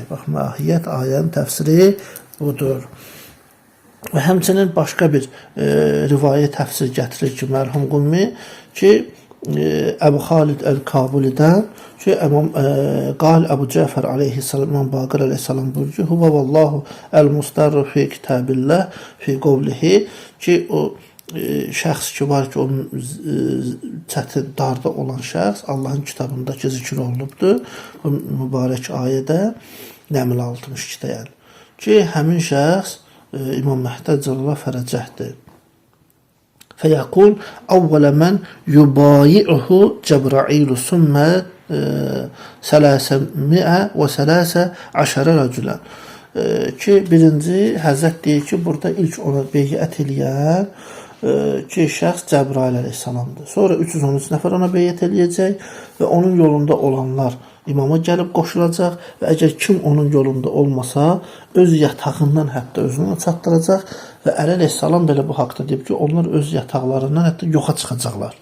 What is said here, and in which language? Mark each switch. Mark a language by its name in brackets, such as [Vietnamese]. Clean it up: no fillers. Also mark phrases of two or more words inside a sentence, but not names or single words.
[Azerbaijani] Bax, mahiyyət ayənin təfsiri budur. Və həmçinin başqa bir rivayət təfsir gətirir ki, mərhum Qummi ki, Əbu Xalid Əl-Kabulidən ki, qal Əbu Cəfər aleyhissalam, İmam Baqir aleyhissalam buyurur ki, [Arabic] هو والله المضطر في كتاب الله في قوله [Azerbaijani] ki, o şəxs ki var ki, o çətin darda olan şəxs Allahın kitabındakı zikr olunubdur. Bu mübarək ayədə Nəml 62-də yəni. Ki, həmin şəxs İmam Məhdi [Arabic] عجل الله فرجه. فيقول أول من يبايعه جبرائيل ثم 313 رجلا [Azerbaijani] ki, birinci Həzrət deyir ki, burada ilk ona beyət eləyən ki, şəxs Cəbrail əleyhissalamdır. Sonra 313 nəfər ona beyət eləyəcək və onun yolunda olanlar imama gəlib qoşulacaq və əgər kim onun yolunda olmasa, öz yatağından hətta özünü çatdıracaq və Əli əleyhissalam belə bu haqda deyib ki, onlar öz yataqlarından hətta yoxa çıxacaqlar.